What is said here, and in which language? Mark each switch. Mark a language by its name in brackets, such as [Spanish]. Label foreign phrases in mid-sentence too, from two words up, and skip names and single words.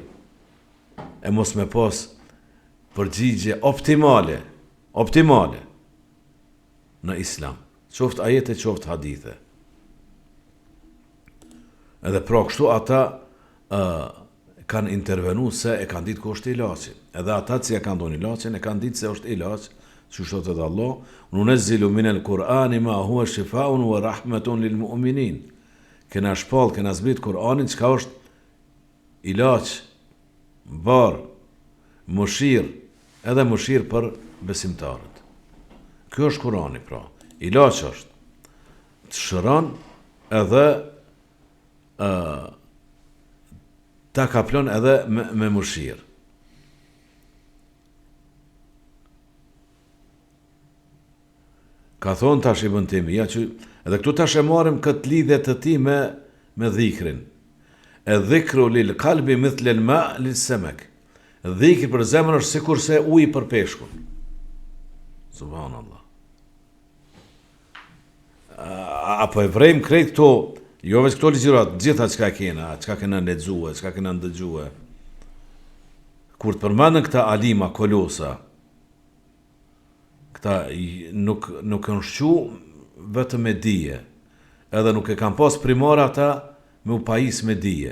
[Albanian] E mos me pas përgjigje optimale në islam. Qoftë ajete, qoftë hadithe. Edhe pra kështu ata kanë intervenu se e kanë ditë ku është ilaqi. Edhe ata që ja kanë donë ilaqin, e kanë ditë se është ilaq, që shtot edhe Allah, [Arabic] وننزل من القرآن ما هو شفاء ورحمة للمؤمنين. [Albanian] Kena shpall, kena zbrit Kur'anin, që ka është ilaq, bar, mëshir, edhe mëshir për besimtarët. Kjo është Kurani, pra. Ilaq është. Të shëron edhe ta kaplon edhe me mëshir. Ka thonë tash Ibn Taymija, që edhe këtu tash e marrim këtë lidhje të tij me dhikrin. [Arabic] الذكر للقلب مثل الماء للسمك. [Albanian] Dhikri për zemrën është sikur se uji për peshkun. Subhanallah. Apo e vrejmë krejt këto, jo veç këto ligjërat, gjitha çka kena lexuar, çka kena ndëgjuar. Kur të përmendën këta alima kolosa, këta nuk kanë shqu vetëm me dije, edhe nuk e kanë pas primar ata me u pajis me dije.